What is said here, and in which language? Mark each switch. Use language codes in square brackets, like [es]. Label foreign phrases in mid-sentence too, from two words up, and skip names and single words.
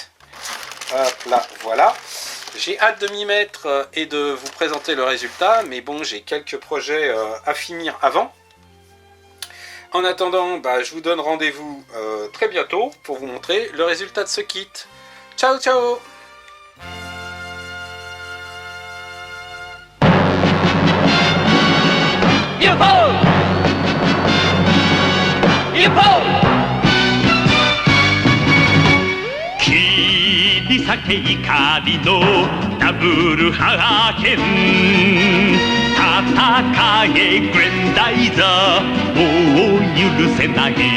[fr] Hop là, voilà. J'ai hâte de m'y mettre et de vous présenter le résultat, mais bon, j'ai quelques projets à finir avant. En attendant, je vous donne rendez-vous très bientôt pour vous montrer le résultat de ce kit. Ciao, ciao! [ja] 切り裂け怒りのダブルハーケン戦えグレンダイザーもう許せない